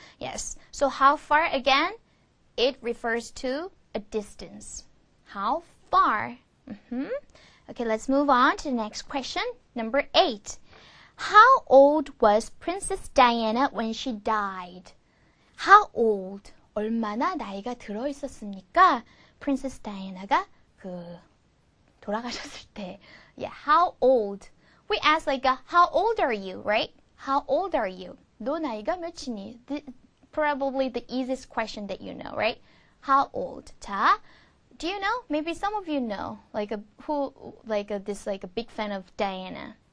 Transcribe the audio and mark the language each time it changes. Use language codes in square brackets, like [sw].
[en] Yes. So how far again? It refers to a distance. How far? Okay, let's move on to the next question. Number 8. How old was Princess Diana when she died? How old? [ko] 얼마나 나이가 들어 있었습니까? Princess Diana가 돌아가셨을 때. [en] Yeah, how old? We ask like, how old are you, right? How old are you? [ko] 너 나이가 몇이니? [en] Probably the easiest question that you know, right? How old? 자, do you know? Maybe some of you know, like a big fan of Diana.